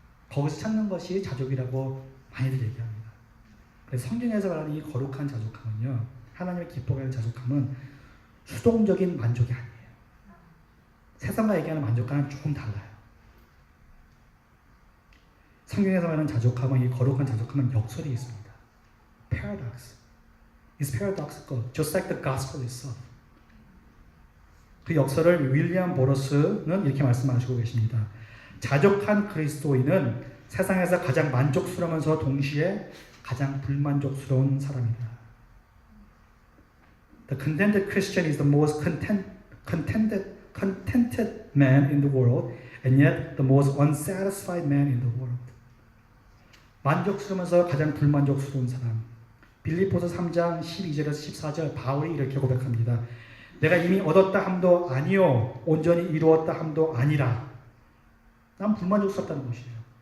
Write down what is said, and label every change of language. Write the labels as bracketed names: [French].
[Korean] 거기서 찾는 것이 자족이라고 많이들 얘기합니다. 그래서 성경에서 말하는 이 거룩한 자족함은요. 하나님의 기뻐하는 자족함은 수동적인 만족이 아니에요. 세상과 얘기하는 만족과는 조금 달라요. 성경에서 말하는 자족함은 이 거룩한 자족함은 역설이 있습니다. [English] Paradox. It's paradoxical, just like the gospel itself. [Korean] 그 역설을 윌리엄 보러스는 이렇게 말씀하시고 계십니다. 자족한 그리스도인은 세상에서 가장 만족스러우면서 동시에 가장 불만족스러운 사람이다. [English] The contented Christian is the most contented man in the world, and yet the most unsatisfied man in the world. [Korean] 만족스러우면서 가장 불만족스러운 사람. 빌립보서 3장 12절에서 14절 바울이 이렇게 고백합니다. 내가 이미 얻었다 함도 아니요 온전히 이루었다 함도 아니라 난 불만족스럽다는 것이에요.